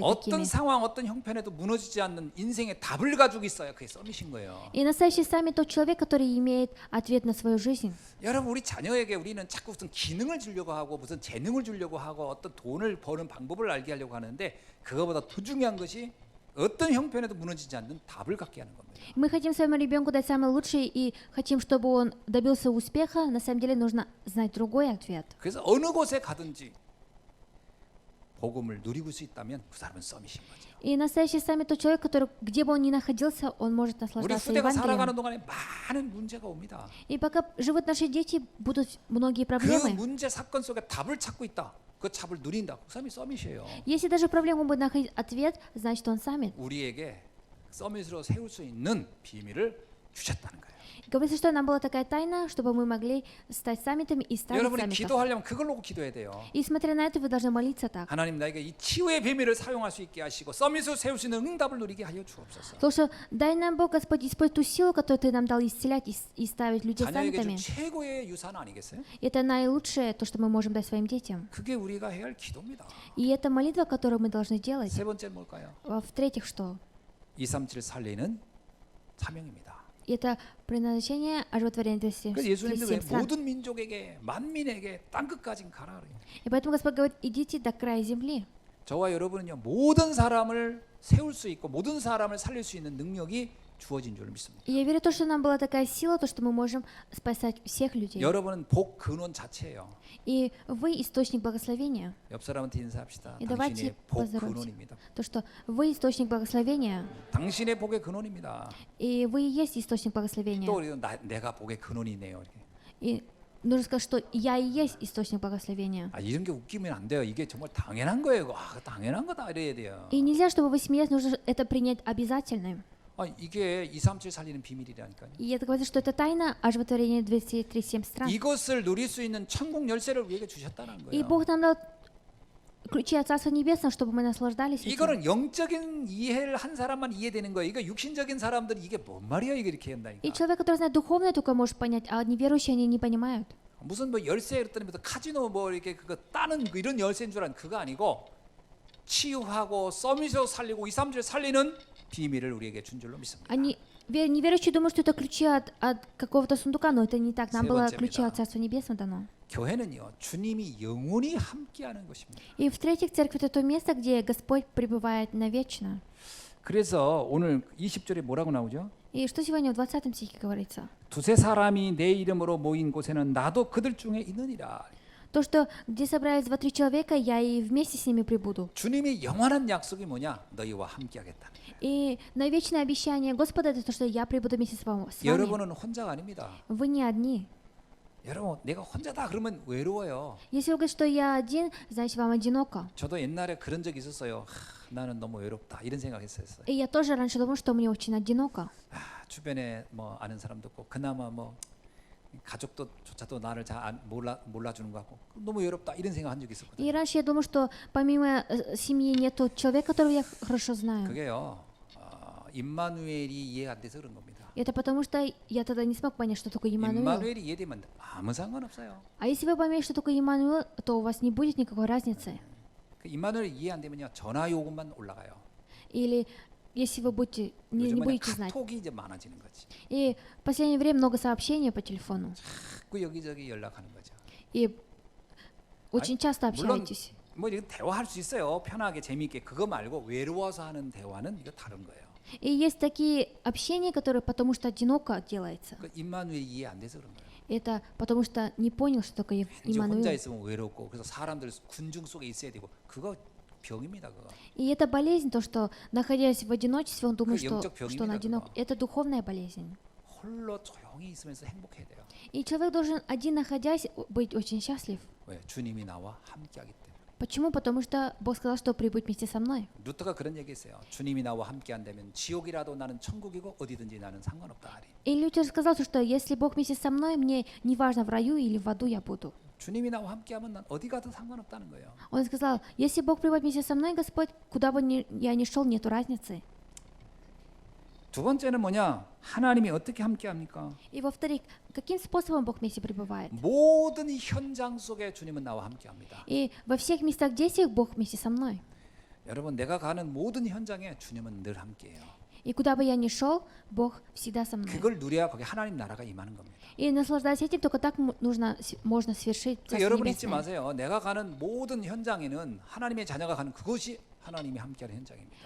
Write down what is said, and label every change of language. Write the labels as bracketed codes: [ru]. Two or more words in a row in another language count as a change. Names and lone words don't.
[ko] 어떤 [ru] такими. [ko] 상황, 어떤 형편에도 무너지지 않는 인생의 답을 가지고 있어야 그게 서밋인 거예요. [ru] И настоящий саммит тот человек, который имеет ответ на свою жизнь. [ko] 여러분 우리 자녀에게 우리는 자꾸 무슨 기능을 주려고 하고 무슨 재능을 주려고 하고 어떤 돈을 버는 방법을 알게 하려고 하는데 그거보다 더 중요한 것이 어떤 형편에도 무너지지 않는 답을 갖게 하는 겁니다. [ru] Мы хотим своему ребенку дать самое лучшее и хотим, чтобы он добился успеха. На самом деле нужно знать другой ответ. [ko] 그래서 어느 곳에 가든지 복음을 누리고 수 있다면 그 사람은 서밋인 거죠. [ru] И настоящий саммит тот человек, который, где бы он ни находился, он может [ko] 우리 [ru] наслаждаться [ko] 후대가 살아가는 [ru] Евангелием. [ko] 동안에 많은 문제가 옵니다. [ru] И пока живут наши дети, будут многие [ko] 그 [ru] проблемы. [ko] 문제 사건 속에 답을 찾고 있다. 그 답을 누린다. 그 사람이 서밋이에요. [ru] Если даже проблема будет находить ответ, значит он саммит. [ko] 우리에게 서밋으로 세울 수 있는 비밀을 주셨다는 거예요. [ru] Говорится, что нам была такая тайна, чтобы мы могли стать саммитами и ставить [ko] 여러분이 [ru] саммитов. [ko] 기도하려면 그걸 놓고 기도해야 돼요. [ru] И смотря на это, вы должны молиться так. [ko] 하나님 나에게 이 치유의 비밀을 사용할 수 있게 하시고 서밋으로 세울 수 있는 응답을 누리게 하여 주옵소서. [ru] Потому что дай нам, Бог, Господь, используй ту силу, которую Ты нам дал исцелять и ставить людей [ko] 자녀에게 준 [ru] саммитами. [ko] 최고의 유산 아니겠어요? [ru] Это наилучшее, то, что мы можем дать своим детям. [ko] 그게 우리가 해야 할 기도입니다. [ru] И это молитва, которую мы должны делать. [ko] 세 번째 뭘까요? [ru] В-третьих, что? [ko] 237 살리는 사명입니다. [ru] Это предназначение оживотворения [ko] 그래서 예수님도 왜 [ru] 37 стран. [ko] 모든 민족에게 만민에게 땅 끝까지 가라 그래요. [ru] И поэтому Господь говорит, идите до края земли. [ko] 저와 여러분은요 모든 사람을 세울 수 있고 모든 사람을 살릴 수 있는 능력이 주어진 줄 믿습니다. [ru] И я верю в то, что нам была такая сила, то, что мы можем спасать всех людей. [ko] 여러분은 복 근원 자체예요. [ru] И вы источник благословения. [ko] 옆 사람한테 인사합시다. [ru] И [ko] 당신의 [ru] давайте [ko] 복 [ru] поздороваемся. [ko] 근원입니다. [ru] То, что вы источник благословения. [ko] 당신의 복의 근원입니다. [ru] И вы и есть источник [ko] 또 [ru] благословения. [ko] 우리는 내가 복의 근원이네요. 이렇게. [ru] И нужно сказать, что я и есть источник благословения. [ko] 아, 이런 게 웃기면 안 돼요. 이게 정말 당연한 거예요. 아, 당연한 거다 이래야 돼요. [ru] И нельзя, чтобы вы смеялись, нужно это принять обязательным. [ko] 아, 이게 237 살리는 비밀이라니까요. [ru] И это говорится, что это тайна оживотворения 237 стран. [ko] 이것을 누릴 수 있는 천국 열쇠를 우리에게 주셨다는 [ru] И [ko] 거예요. [ru] Бог нам дал ключи от Царства Небесного, чтобы мы наслаждались этим. [ko] 이거는 영적인 이해를 한 사람만 이해되는 거예요. 이거 육신적인 사람들이 이게 뭔 말이야 이게 이렇게 [ru] И [ko] 한다니까. [ru] человек, который знает духовное, только может понять, а неверующие, они не понимают. [ko] 무슨 뭐 열쇠 그랬더니 무슨 카지노 뭐 이렇게 그거 따는 그 이런 열쇠인 줄 아는 그거 아니고 치유하고 서밋으로 살리고 237 살리는 비밀을 우리에게 준 줄로 믿습니다. [ru] Они неверующие думают, что это ключи от какого-то сундука, но это не так. Нам [ko] 세 [ru] было [ko] 번째입니다. [ru] ключи от Царства Небесного дано. [ko] 교회는요 주님이 영원히 함께하는 것입니다. [ru] И в-третьих, церковь это то место, где Господь пребывает навечно. [ko] 그래서 오늘 20절에 뭐라고 나오죠? [ru] И что сегодня в 20 стихе говорится? [ko] 두세 사람이 내 이름으로 모인 곳에는 나도 그들 중에 있느니라. [ru] То, что где собрались 2-3 человека, я и вместе с ними прибуду. [ko] 주님의 영원한 약속이 뭐냐? 너희와 함께하겠다. [ru] И на вечное обещание Господа это то, что я прибуду вместе с вами. [ko] 여러분은 혼자가 아닙니다. [ru] Вы не одни. [ko] 여러분, 내가 혼자다 그러면 외로워요. [ru] Если вы говорите, что я один, значит вам одиноко. [ko] 저도 옛날에 그런 적 있었어요. 나는 너무 외롭다 이런 생각했어요. [ru] И я тоже раньше думал, что мне очень одиноко. [ko] 주변에 뭐 아는 사람도 없고 그나마 뭐 가족도조차도 나를 잘 몰라주는 것 같고 너무 외롭다 이런 생각한 적이 있었거든요. [ru] И раньше я думал, что помимо семьи нету человека, которого я хорошо знаю. [ko] 그게요. 임마누엘이 이해 안 돼서 그런 겁니다. [ru] Это потому, что я тогда не смог понять, что такое Иммануил. [ko] 임마누엘이 이해되면 아무 상관없어요. [ru] А если вы поймете, что такое Иммануил, то у вас не будет никакой разницы. [ko] 그 임마누엘이 이해 안 되면요 전화 요금만 올라가요. [ru] Или если вы будете, не [ko] 요즘은 [ru] будете знать. [ko] 카톡이 이제 많아지는 거지. [ru] И в последнее время много сообщений по телефону. [ko] 그 여기저기 연락하는 거죠. [ru] И очень часто [ko] 물론 [ru] общаетесь. [ko] 뭐 이거 대화할 수 있어요. 편하게 재미있게 그거 말고 외로워서 하는 대화는 이거 다른 거예요. [ru] И есть такие общения, которые потому что одиноко делается. [ko] 그 임마누엘 이해 안 돼서 그런 거예요. [ru] Это потому что не понял, что такое [ko] 이제 혼자 [ru] Иммануил. [ko] 있으면 외롭고 그래서 사람들 군중 속에 있어야 되고 그거 병입니다. 그거. [ru] И это болезнь, то, что находясь в одиночестве, он думает, [ko] 그 영적 [ru] что он [ko] 병입니다, [ru] одинок. [ko] 그거. [ru] Это духовная болезнь. [ko] 홀로 조용히 있으면서 행복해야 돼요. [ru] И человек должен один находясь быть очень счастлив. [ko] 왜? 주님이 나와 함께하기 때문에. [ru] Почему? Потому что Бог сказал, что прибудь вместе со мной. [ko] 루터가 그런 얘기했어요. 주님이 나와 함께한다면 지옥이라도 나는 천국이고 어디든지 나는 상관없다. 하리. [ru] И Лютер сказал, что если Бог вместе со мной, мне не важно в раю или в аду я буду. [ko] 주님이 나와 함께하면 난 어디 가도 상관없다는 거예요. [ru] Он сказал, если Бог прибудет вместе со мной, Господь, куда бы я ни шел, нету разницы. [ko] 두 번째는 뭐냐? 하나님이 어떻게 함께합니까? [ru] И во-вторых, каким способом Бог вместе пребывает? [ko] 모든 현장 속에 주님은 나와 함께합니다. [ru] И во всех местах действиях Бог вместе со мной. [ko] 여러분 내가 가는 모든 현장에 주님은 늘 함께해요. [ru] И куда бы я ни шел, Бог всегда со мной. [ko] 그걸 누려야 거기 하나님 나라가 임하는 겁니다. [ru] И наслаждаясь этим, только так можно свершить [ko] 그 [ru] Царство [ko] 여러분 잊지 [ru] Небесное. [ko] 마세요. 내가 가는 모든 현장에는 하나님의 자녀가 가는 그것이 하나님이 함께하는 현장입니다.